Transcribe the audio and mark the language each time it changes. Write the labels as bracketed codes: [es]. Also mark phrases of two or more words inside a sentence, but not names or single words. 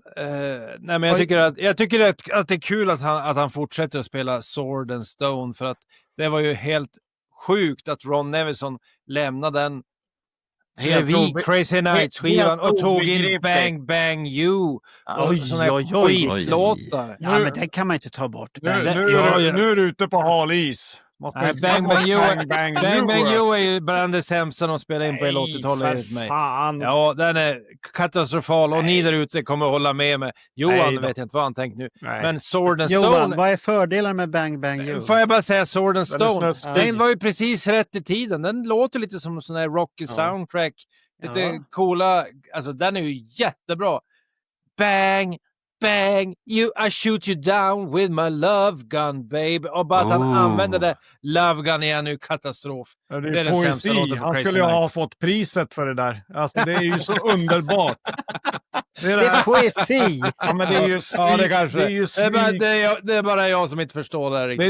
[sv] Nej, men jag tycker att det är kul att han fortsätter att spela Sword and Stone. För att det var ju helt sjukt att Ron Nevison lämnade den bredvid Crazy Nights-skivan och tog in Bang Bang You. Oj. Skitlåtar. Ja, men den kan man inte ta bort. Nu är du ute på hal is. Bang Bang You är ju bland det sämsta de spelar in på hela 80-talet. Ja, den är katastrofal och ni där ute kommer att hålla med mig. Johan vet jag inte vad han tänkt nu. Nej. Men Sword and Stone... Johan, vad är fördelar med Bang Bang You? Får jag bara säga Sword and Stone? Den var ju precis rätt i tiden. Den låter lite som en sån här [en] rocky soundtrack. [sv] Lite coola... Alltså den är ju jättebra. Bang! [en] Bang, I shoot you down with my love gun, baby. [sv] Och bara att han använder det [en] love gun [sv] är nu katastrof. Det är poesi. Han skulle ju ha fått priset för det där. Alltså, det är ju så underbart. Det är poesi. Ja, men det är ju ja, det kanske. Det är bara jag som inte förstår det riktigt.